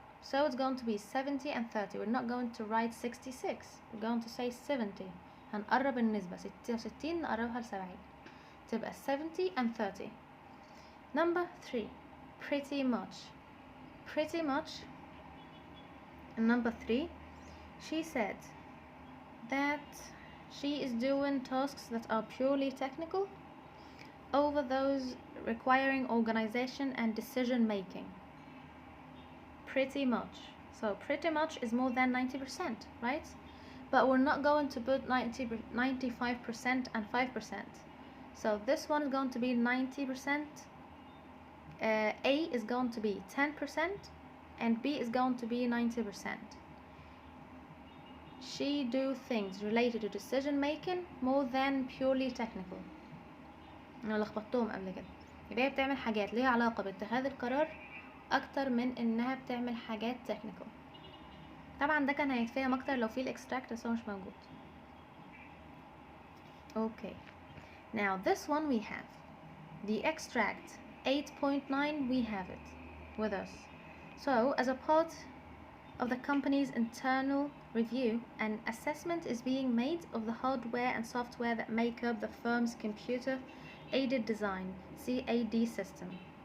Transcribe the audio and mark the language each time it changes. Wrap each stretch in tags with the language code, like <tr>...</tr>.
<en>So it's going to be 70 and 30. We're not going to write 66. We're going to say 70.</en> <ar>هنقرب النسبة 66 نقربها ل70 تبقى 70 and 30.</ar> <en>Number 3 pretty much. Pretty much number 3 she said that she is doing tasks that are purely technical over those requiring organization and decision making. Pretty much. So pretty much is more than 90%, right? But we're not going to put 95% and 5%. So this one is going to be 90%. A is going to be 10% and B is going to be 90%. She do things related to decision making more than purely technical.</en> <ar>انا لخبطتهم قبل كده. يبقى هي بتعمل حاجات ليها علاقة باتخاذ القرار اكتر من انها بتعمل حاجات technical. طبعا ده كان هيتفهم اكتر لو في الاكستراكت بس هو مش موجود.</ar> <en>Okay, now this one we have the extract 8.9. we have it with us. So as a part of the company's internal review, an assessment is being made of the hardware and software that make up the firm's computer aided design CAD system.</en>